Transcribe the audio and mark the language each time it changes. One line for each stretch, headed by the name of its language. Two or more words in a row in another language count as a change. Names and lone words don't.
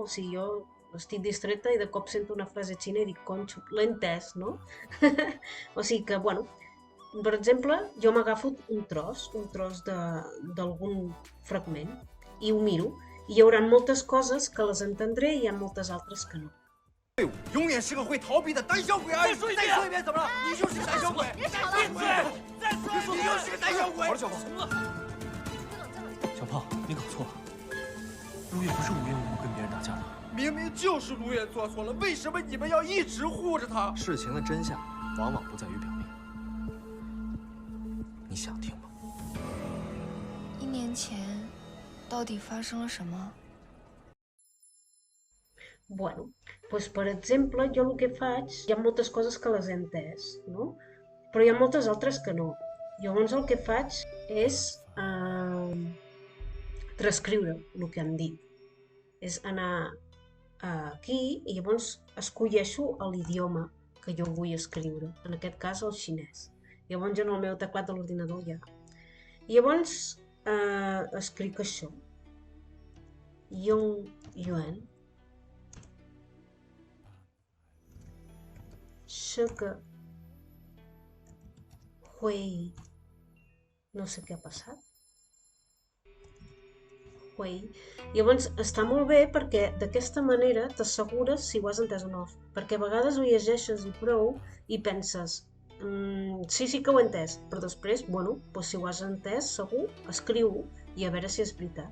Catalan: O sigui, jo estic distreta i de cop sento una frase xina i dic, conxo, l'he entès, no? O sigui que, bueno, per exemple, jo m'agafo d'algun fragment i ho miro i hi haurà moltes coses que les entendré i hi ha moltes altres que no.
Chinese: 永远是个会逃避的胆小鬼而已。再说一遍，怎么了？你就是胆小鬼！别吵了，闭嘴！再说一遍，你就是个胆小鬼！小胖，行了，小胖，你搞错了，陆叶不是无缘无故跟别人打架的。明明就是卢远做错了，为什么你们要一直护着他？事情的真相往往不在于表面，你想听吗 1年前到底发生了什么？
Catalan: Bueno, doncs per exemple, jo el que faig, hi ha moltes coses que les he entès, no? Però hi ha moltes altres que no. Llavors el que faig és transcriure el que han dit. És anar aquí i llavors escolleixo l'idioma que jo vull escriure, en aquest cas el xinès. Llavors jo en el meu teclat de l'ordinador ja. I llavors escric això.
Chinese: 永远是个会
Catalan: no sé què ha passat. Llavors està molt bé perquè d'aquesta manera t'assegures si ho has entès o no. Perquè a vegades ho llegeixes i prou i penses sí que ho he entès, però després, bueno, doncs si ho has entès segur, escriu-ho i a veure si és veritat.